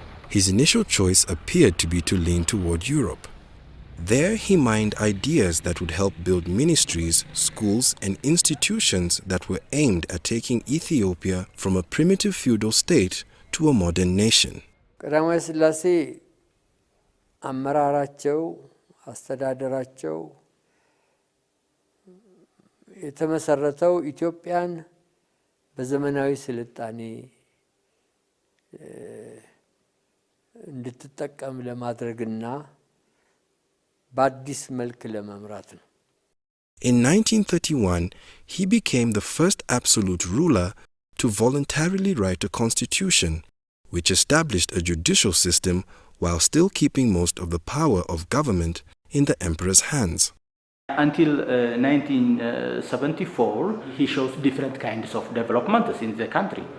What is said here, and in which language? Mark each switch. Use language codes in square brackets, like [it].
[en] His initial choice appeared to be to lean toward Europe. There he mined ideas that would help build ministries, schools, and institutions that were aimed at taking Ethiopia from a primitive feudal state to a modern nation. [am] ቀዳማዊ ሥላሴ አመራራቸው አስተዳደራቸው የተመሰረተው ኢትዮጵያን በዘመናዊ ስልጣኔ እንድትጠቀም ለማድረግና በአዲስ መልክ ለመምራት ነው። [en] In 1931, he became the first absolute ruler to voluntarily write a constitution, which established a judicial system while still keeping most of the power of government in the emperor's hands. Until 1974, he shows different kinds of developments in the country.